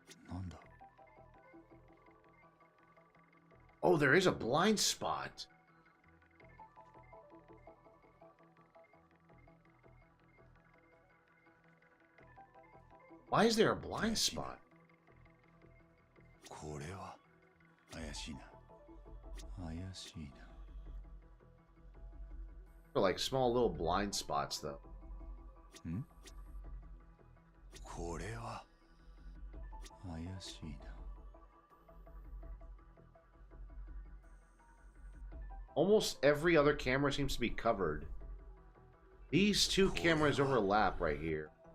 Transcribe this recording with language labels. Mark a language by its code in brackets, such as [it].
[ja] なんだ [en] Oh, there is a blind spot. Why is there a blind spot? [ja] これは怪しいな怪しいな [en] They're like small little blind spots, though. [ja] んこれは怪しいな [en] Almost every other camera seems to be covered. These two cameras overlap right here.